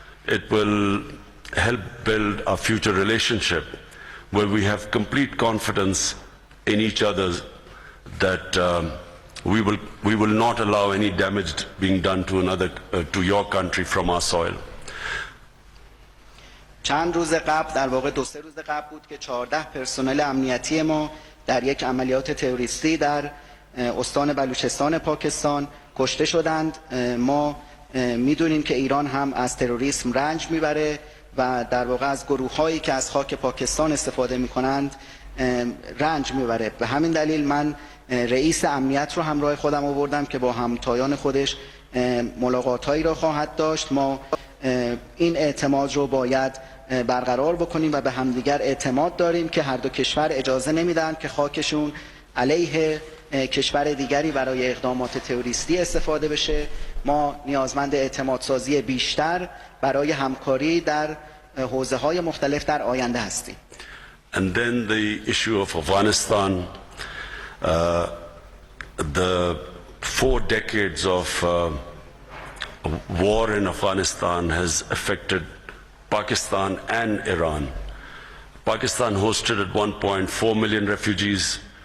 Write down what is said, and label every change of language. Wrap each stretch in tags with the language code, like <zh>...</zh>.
<en>It will help build a future relationship where we have complete confidence in each other that we will not allow any damage being done to your country from our soil.</en> <fa>چند روز قبل، در واقع 2-3 روز قبل بود که 14 پرسنل امنیتی ما در یک عملیات تروریستی در استان بلوچستان پاکستان کشته شدند. ما میدونیم که ایران هم از تروریسم رنج میبره و در واقع از گروه‌هایی که از خاک پاکستان استفاده میکنند رنج میبره. به همین دلیل من رئیس امنیت رو همراه خودم آوردم که با همتایان خودش ملاقات‌هایی را خواهد داشت. ما این اعتماد رو باید برقرار بکنیم و به همدیگر اعتماد داریم که هر دو کشور اجازه نمیدن که خاکشون علیه کشور دیگری برای اقدامات تروریستی استفاده بشه. ما نیازمند اعتماد سازی بیشتر برای همکاری در حوزه‌های مختلف در آینده هستیم.</fa> <en>And then the issue of Afghanistan, the 4 decades of war in Afghanistan has affected Pakistan and Iran. Pakistan hosted at one point 4 million refugees.</en>